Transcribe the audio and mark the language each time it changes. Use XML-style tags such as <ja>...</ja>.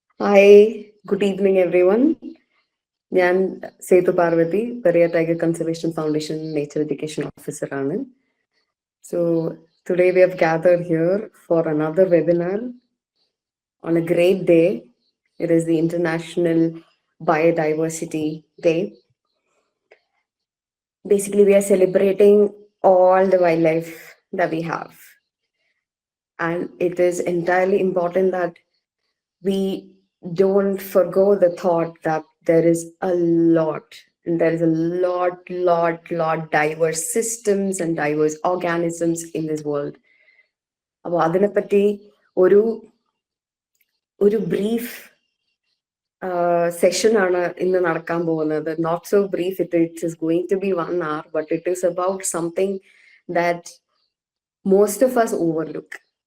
<en>Hi, good evening, everyone.</en> <ml>ഞാൻ Sethu Parvathi, Periya tiger conservation foundation nature education ഓഫീസറാണ്.</ml> <en>So today we have gathered here for another webinar on a great day. It is the International Biodiversity Day. Basically, we are celebrating all the wildlife that we have. And it is entirely important that we don't forgo the thought that there is a lot, and there is a lot diverse systems and diverse organisms in this world.</en> <ml>അപ്പോൾ അതിനെപ്പറ്റി ഒരു brief session ആണ് ഇന്ന് നടക്കാൻ പോകുന്നത്.</ml> <en>Not so brief, it is going to be 1 hour, but it is about something that most of us overlook.</en>